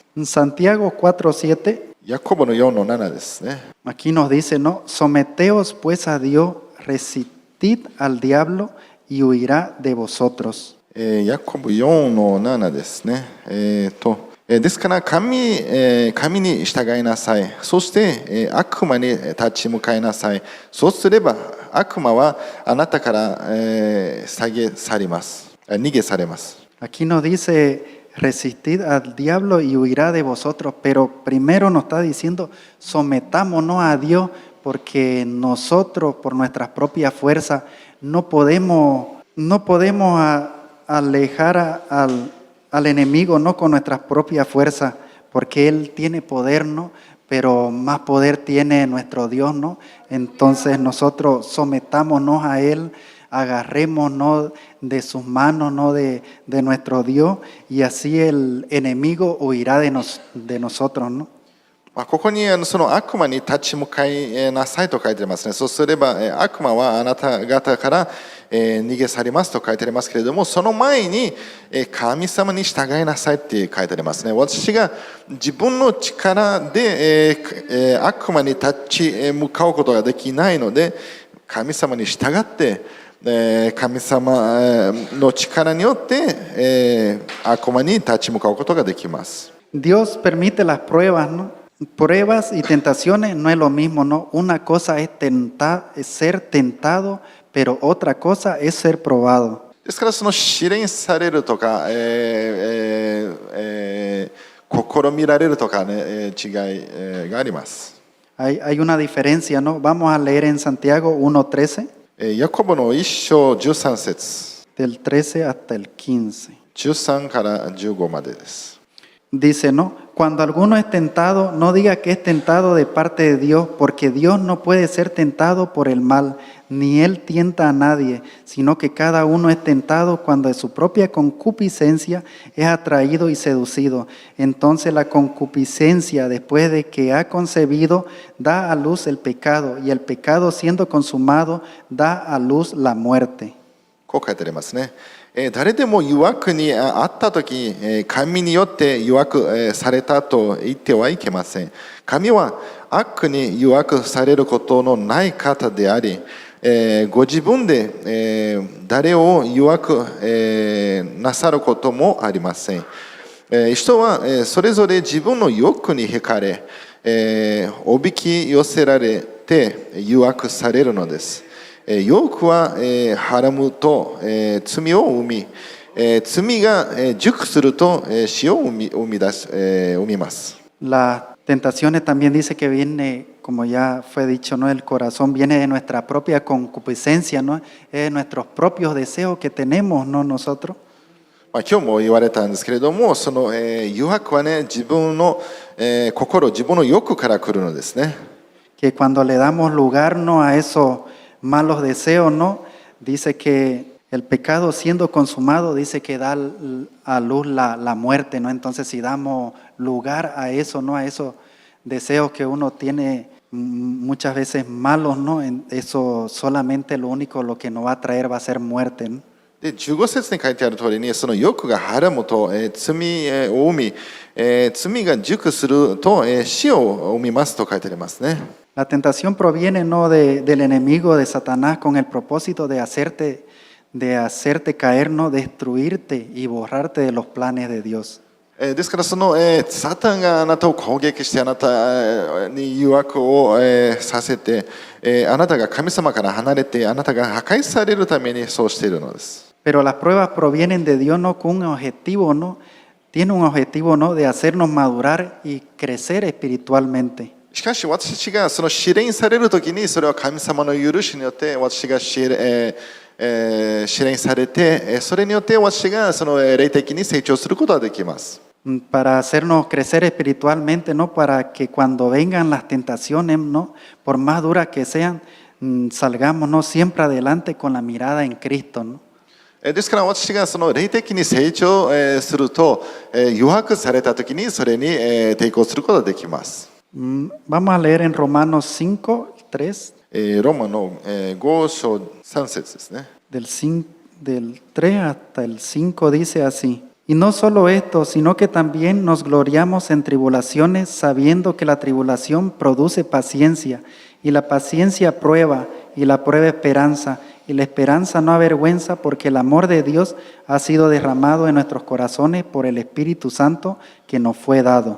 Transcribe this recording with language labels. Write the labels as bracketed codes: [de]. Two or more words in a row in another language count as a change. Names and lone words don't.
[es] En Santiago 4:7, [ja] ヤコブの4の7ですね。 [es] aquí nos dice, ¿no? Someteos pues a Dios, resistid al diablo y huirá de vosotros. [ja] ヤコブ4の7ですね。ですから神に従いなさい。そして、悪魔に立ち向かいなさい。そうすれば悪魔はあなたから、逃げ去れます。 [es] Aquí nos dice, resistid al diablo y huirá de vosotros, pero primero nos está diciendo, sometámonos a Dios, porque nosotros, por nuestras propias fuerzas, no podemos alejar al enemigo, no con nuestras propias fuerzas, porque Él tiene poder, ¿no? Pero más poder tiene nuestro Dios, ¿no? Entonces nosotros sometámonos a Él, agarrémonos de sus manos, ¿no? De nuestro Dios, y así el enemigo huirá de nosotros, ¿no? [ja] ここにその悪魔に立ち向かいなさいと書いてありますね。そうすれば悪魔はあなた方から逃げ去りますと書いてありますけれども、その前に神様に従いなさいって書いてありますね。私が自分の力で悪魔に立ち向かうことができないので、神様に従って神様の力によって悪魔に立ち向かうことができます。 [es] Dios permite las pruebas, ¿no? Pruebas y tentaciones no es lo mismo, ¿no? Una cosa es ser tentado, pero otra cosa es ser probado. [ja] ですからその試練されるとか、試みられるとかね、違いがあります。 [es] Hay una diferencia, ¿no? Vamos a leer en Santiago 1:13, [ja] ヤコブの1章13節 [es] del 13 hasta el 15. [ja] 13 から15までです。 [es] Dice, ¿no? Cuando alguno es tentado, no diga que es tentado de parte de Dios, porque Dios no puede ser tentado por el mal, ni Él tienta a nadie, sino que cada uno es tentado cuando de su propia concupiscencia es atraído y seducido. Entonces la concupiscencia, después de que ha concebido, da a luz el pecado, y el pecado siendo consumado, da a luz la muerte. [ja] こう書いてありますね。誰でも誘惑にあったとき、神によって誘惑されたと言ってはいけません。神は悪に誘惑されることのない方であり、ご自分で誰を誘惑なさることもありません。人はそれぞれ自分の欲に惹かれ、おびき寄せられて誘惑されるのです。欲ははらむと罪を生み、罪が熟すると死を生みます。 [es] Las tentaciones también dice que viene, como ya fue dicho, ¿no? El corazón viene de nuestra propia concupiscencia, ¿no? Es de nuestros propios deseos que tenemos, ¿no? Nosotros. [ja] 今日も言われたんですけれども、その誘惑はね、自分の心、自分の欲から来るのですね。 [es] Que cuando le damos lugar, ¿no? A esos malos deseos, ¿no? Dice que el pecado siendo consumado, dice que da a luz la muerte, ¿no? Entonces si damos lugar a eso, ¿no? A esos deseos que uno tiene muchas veces malos, ¿no? Eso solamente lo único lo que nos va a traer va a ser muerte, ¿no? [ja] で15節に書いてある通りに、その欲がはらむと罪を生み、罪が熟すると死を生みますと書いてありますね。 [es] La tentación proviene, ¿no? del enemigo, de Satanás, con el propósito de hacerte caer, ¿no? Destruirte y borrarte de los planes de Dios. [ja] ですからそのサタンがあなたを攻撃してあなたに誘惑をさせてあなたが神様から離れてあなたが破壊されるためにそうしているのです。 [es] Pero las pruebas provienen de Dios, ¿no? Con un objetivo, ¿no? Tiene un objetivo, ¿no? De hacernos madurar y crecer espiritualmente. [ja] しかし私がその試練されるときに、それは神様の許しによって私が試練されて、それによって私がその霊的に成長することができます。 [es] Para hacernos crecer espiritualmente, ¿no? Para que cuando vengan las tentaciones, ¿no? Por más duras que sean, salgamos, ¿no? Siempre adelante con la mirada en Cristo, ¿no? [ja] ですから私がその霊的に成長すると、誘惑されたときにそれに抵抗することができます。 [es] Vamos a leer en Romanos 5, 3. [ja] ローマの5章3節ですね。 [es] Del 3 hasta el 5 dice así. Y no solo esto, sino que también nos gloriamos en tribulaciones, sabiendo que la tribulación produce paciencia, y la paciencia prueba, y la prueba esperanza, y la esperanza no avergüenza, porque el amor de Dios ha sido derramado en nuestros corazones por el Espíritu Santo que nos fue dado.